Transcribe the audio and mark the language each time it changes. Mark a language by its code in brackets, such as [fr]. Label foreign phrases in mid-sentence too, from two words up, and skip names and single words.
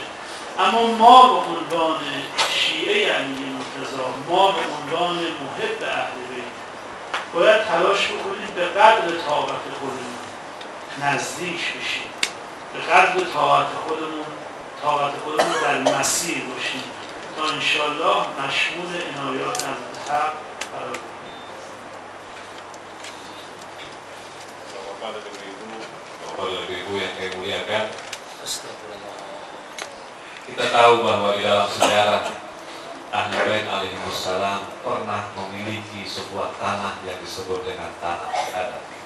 [fa] اما ما به عنوان شیعه علی مرتضی، ما به عنوان محب اهل بیت باید تلاش بکنیم به قدر طاقت خودمون نزدیک بشیم، به قدر طاقت خودمون در مسیر باشیم تا انشالله مشمول عنایات از حق قرار بگیریم. [id] Bapak Ibu yang saya muliakan, kita tahu bahwa di dalam sejarah Ahlul Bait alaihimussalam pernah memiliki sebuah tanah yang disebut dengan tanah Fadak.